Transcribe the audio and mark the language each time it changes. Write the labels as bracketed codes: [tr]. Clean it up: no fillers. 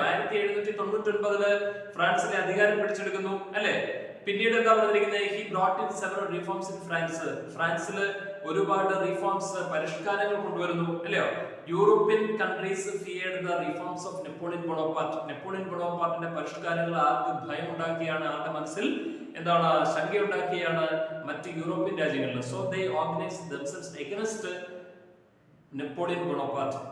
[ml] 1799 ഫ്രാൻസിലെ അധികാരം പിടിച്ചെടുക്കുന്നു, അല്ലേ? പിന്നീട് എന്താ പറഞ്ഞിരിക്കുന്നത്? [en] He brought in several reforms in France. [ml] ഫ്രാൻസിൽ ഒരുപാട് റിഫോംസ്, പരിഷ്കാരങ്ങൾ കൊണ്ടുവരുന്നു, അല്ലയോ? [en] European countries feared the reforms of Napoleon Bonaparte. [ml] Napoleon ബോണപ്പാർട്ടിന്റെ പരിഷ്കാരങ്ങൾ ആർക്ക് ഭയം ഉണ്ടാക്കിയാണ്? ആരുടെ മനസ്സിൽ എന്താണ്? ശങ്കയുണ്ടാക്കിയാണ് മറ്റ് യൂറോപ്യൻ രാജ്യങ്ങളിൽ. [en] So they organised themselves against Napoleon Bonaparte.